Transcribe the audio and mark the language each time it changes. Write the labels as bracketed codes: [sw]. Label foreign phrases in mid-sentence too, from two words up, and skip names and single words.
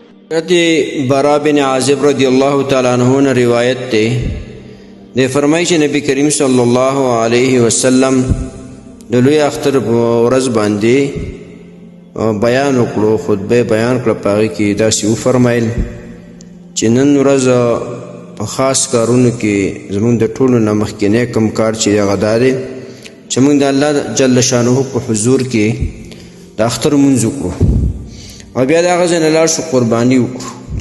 [ps] حضرت برا بن عازب [ar] رضی اللہ تعالی عنہ [ps] نے روایت تے دے فرمائی چې نبی کریم [ar] صلی الله علیه وسلم [ps] د لوی اختر ورځ باندې بیان وکړو، خطبه بیان کړه. په هغې کې داسې وفرمایل چې نن ورځ په خاص کارونو کې زموږ د ټولو نه مخکینی کوم کار چې هغه دا دی چې موږ د الله [ar] جل شانه [ps] په حضور کې د اختر لمونځ وکړو او بیا د هغه ځای نه لاړ شو قرباني وکړو.